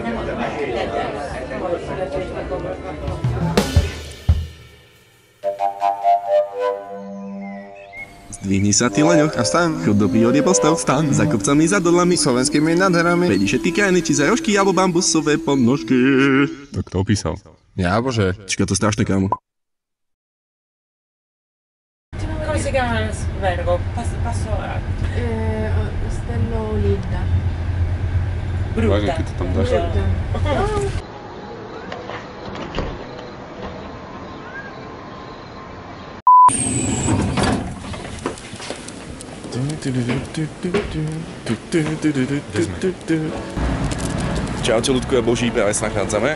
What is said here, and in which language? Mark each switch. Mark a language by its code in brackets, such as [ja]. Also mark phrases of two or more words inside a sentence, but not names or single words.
[sk] Zdvihni sa, ty Leňo, a stan. Chod do prírody postav. Stan. Za kopcami, za dolami, slovenskými nádherami. Vedí všetky krajiny, či za rožky alebo bambusové podnožky. To kto opísal? Ja, bože. Čaká to strašné, kámo. [it] Come si chiama l'albergo? Passo ora. Ostello Linda. [sk] Vážne, ty to tam dáš? Čaute, ľudku a boží, práve sa nachádzame.